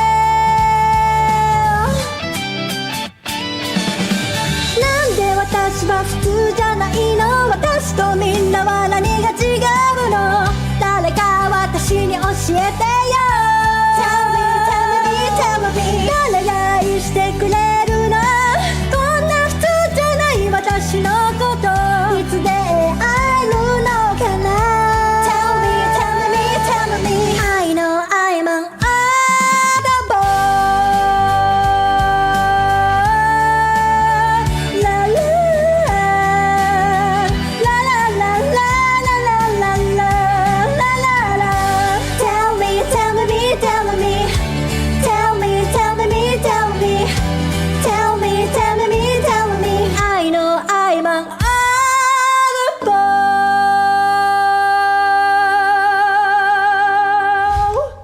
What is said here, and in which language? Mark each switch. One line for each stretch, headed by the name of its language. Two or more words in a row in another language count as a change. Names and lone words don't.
Japanese: なんで私は普通じゃないの私とみんなは何が違うの誰か私に教えてよ
English: Tell me
Japanese: 誰が愛してくれるのこんな普通じゃない私のこといつ出会えるのかな
English: Tell me I know I'm an oddball La la la la la la la la la la la Tell me I know I'm an oddball